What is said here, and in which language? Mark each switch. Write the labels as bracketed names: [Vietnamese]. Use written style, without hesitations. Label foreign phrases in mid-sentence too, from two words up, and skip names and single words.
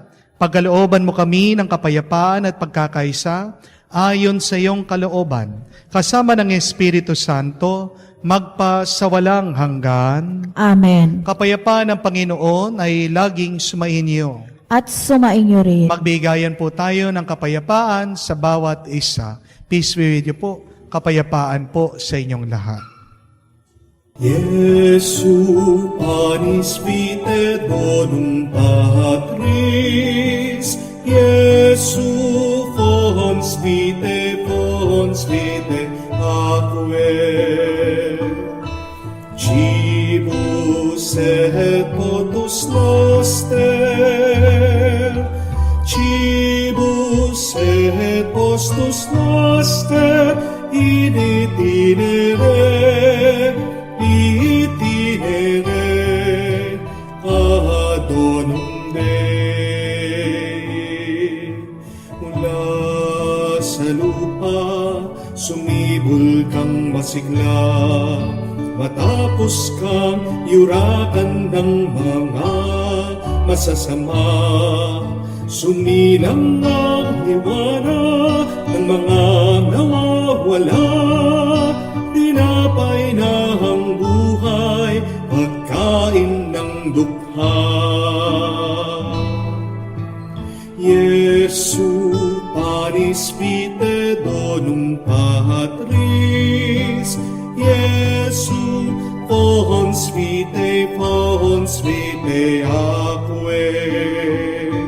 [Filipino] Pagkalooban mo kami ng kapayapaan at pagkakaisa, ayon sa iyong kalooban, kasama ng Espiritu Santo, magpasawalang hanggan. Amen. Kapayapaan ng Panginoon ay laging sumainyo. At sumainyo rin. Magbigayan po tayo ng kapayapaan sa bawat isa. [English] Peace be with you po. [Filipino] Kapayapaan po sa inyong lahat. [Latin] Jesu panis vitae donum Patris, Jesu fons vitae aquae. Cibus et potus noster, cibus et postus noster, in itinere ad donum Dei. [Filipino] Mula sa lupa, sumibol kang masigla, matapos kang yurakan ng mga masasama. Sumilang ang liwanag ng mga nawawala, tinapay na ang buhay, pagkain ng dukha. [Latin] Jesu panis vitae donum Patris, Jesu fons vitae aquae.